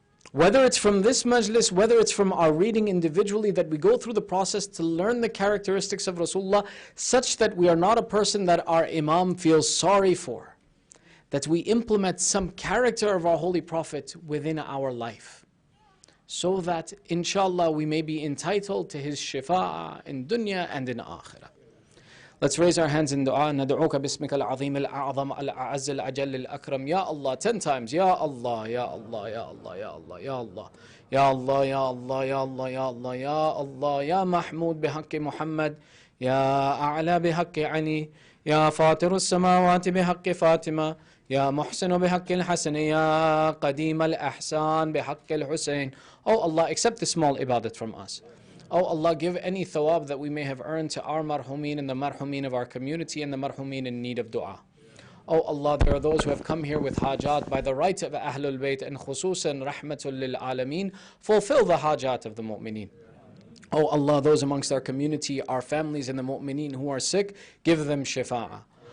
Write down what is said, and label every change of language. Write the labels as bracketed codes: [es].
[en] Whether it's from this majlis, whether it's from our reading individually, that we go through the process to learn the characteristics of Rasulullah such that we are not a person that our Imam feels sorry for. That we implement some character of our Holy Prophet within our life. So that, inshallah, we may be entitled to his shifa'ah in dunya and in akhirah. Let's raise our hands in dua. [ar] ندعوك باسمك العظيم الأعظم الأعز الأجل الأكرم. Ya Allah, [en] 10 times. [ar] Ya Allah, Ya Allah, Ya Allah, Ya Allah, Ya Allah. Ya Allah, Ya Allah, Ya Allah, Ya Allah, Ya Allah. Ya Mahmud بحق محمد. Ya أعلى بحق علي. Ya فاطر السماوات بحق فاطمة. Ya محسن بحق الحسن. Ya قديم الأحسان بحق الحسين. [en] Oh Allah, accept the small ibadat from us. Oh Allah, give any thawab that we may have earned to our marhumin and the marhumin of our community and the marhumin in need of dua. Oh Allah, there are those who have come here with hajat by the right of Ahlul Bayt and khususan rahmatul lil alameen. Fulfill the hajat of the mu'mineen. Oh Allah, those amongst our community, our families and the mu'mineen who are sick, give them shifa'ah.